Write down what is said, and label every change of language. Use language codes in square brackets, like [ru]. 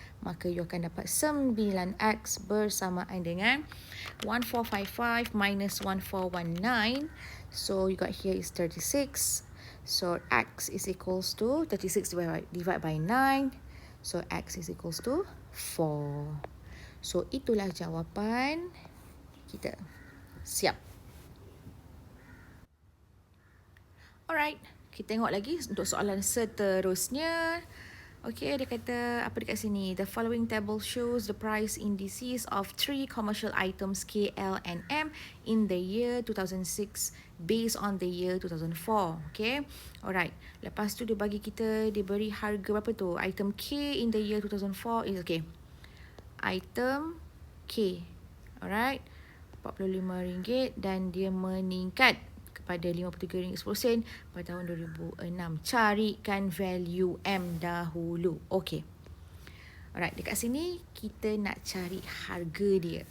[ms] Maka you akan dapat 9X bersamaan dengan 1455 minus 1419. [en] So you got here is 36. So X is equals to 36 divided by 9. So X is equals to 4. [ms] So itulah jawapan kita. Siap. Alright, kita tengok lagi untuk soalan seterusnya. Okay, dia kata apa dekat sini? [en] The following table shows the price indices of 3 commercial items K, L and M in the year 2006 based on the year 2004. [ms] Okay, alright. Lepas tu dia bagi kita, dia beri harga berapa tu? [en] Item K in the year 2004 is okay. [ms] Item K, alright, RM45 dan dia meningkat pada RM53.10 pada tahun 2006. Carikan value M dahulu. Okey. Alright, dekat sini kita nak cari harga dia.